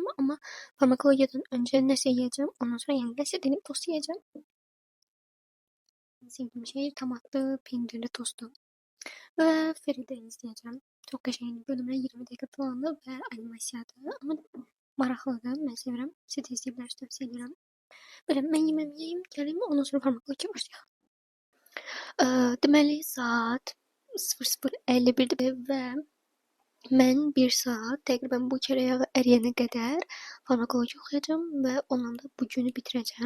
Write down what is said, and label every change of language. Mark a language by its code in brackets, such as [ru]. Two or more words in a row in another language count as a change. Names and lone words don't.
[az] Ama farmakologiyadan önce nəsə yiyəcəm. Ondan sonra yəni nəsə denib tost yiyəcəm. [tr] Sevdiğim şey tomatlı peynirli tostu. Ve Feride izleyeceğim. Çok qəşəng bölümler 20 dakika falandır ve animasiyadır. [az] Ama maraqlıdır. Mən sevirəm. Siz də izləyə bilərsiniz, tövsiyə edirəm. Belə mən yeməmi yeyim, gəlim, ondan sonra farmakologiya başlayaq. Deməli saat 00:51'dir və mən 1 saat təqribən bu kərəyağı əriyənə qədər farmakologiya oxuyacağım və onunla da bu günü bitirəcəm.